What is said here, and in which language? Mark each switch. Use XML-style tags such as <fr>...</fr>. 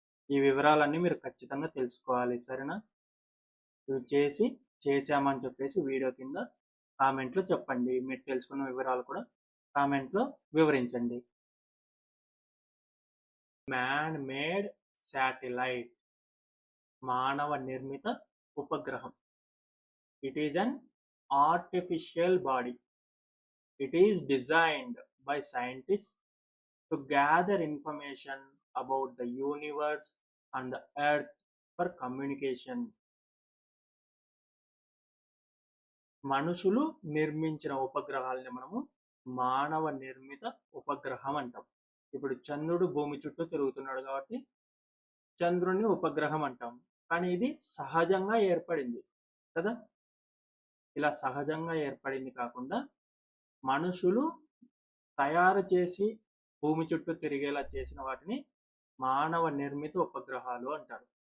<te>ఈ వివరాలన్నీ మీరు ఖచ్చితంగా తెలుసుకోవాలి, సరేనా? ఇవి చేసామని చెప్పేసి వీడియో కింద కామెంట్లో చెప్పండి. మీరు తెలుసుకున్న వివరాలు కూడా కామెంట్లో వివరించండి.</te> <en>man made satellite,</en> <te>మానవ నిర్మిత ఉపగ్రహం.</te> <en>It is an artificial body. It is designed by scientists to gather information about the universe and the earth for communication.</en> <te>మనుషులు నిర్మించిన ఉపగ్రహాలని మనము మానవ నిర్మిత ఉపగ్రహం అంటాం. ఇప్పుడు చంద్రుడు భూమి చుట్టూ తిరుగుతున్నాడు కాబట్టి చంద్రుడిని ఉపగ్రహం అంటాం. కానీ ఇది సహజంగా ఏర్పడింది కదా. ఇలా సహజంగా ఏర్పడింది కాకుండా మనుషులు తయారు చేసి భూమి చుట్టూ తిరిగేలా చేసిన వాటిని మానవ నిర్మిత ఉపగ్రహాలు అంటారు.</te>